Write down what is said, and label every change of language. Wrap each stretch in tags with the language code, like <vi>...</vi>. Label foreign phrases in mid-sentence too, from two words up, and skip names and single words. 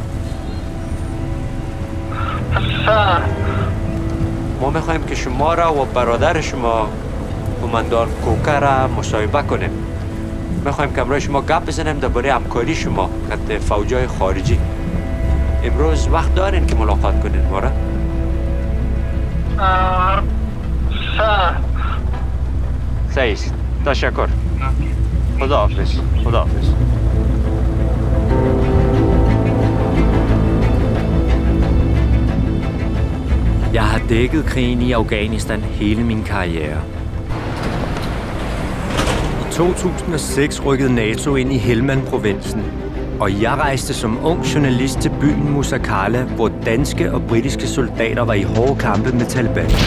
<fa>ما میخوایم که شما را و برادر شما قماندان کوکا را مصاحبه کنیم میخوایم که امروز شما گپ بزنیم درباره همکاری شما خط فوجای خارجی امروز وقت دارین که ملاقات کنین ما را صحیح تشکر خداحافظ خداحافظ</fa> <da>Jeg har dækket krigen i Afghanistan hele min karriere. I 2006 rykkede NATO ind i Helmand-provinsen, og jeg rejste som ung journalist til byen Musakala, hvor danske og britiske soldater var i hårde kampe med Taliban.</da>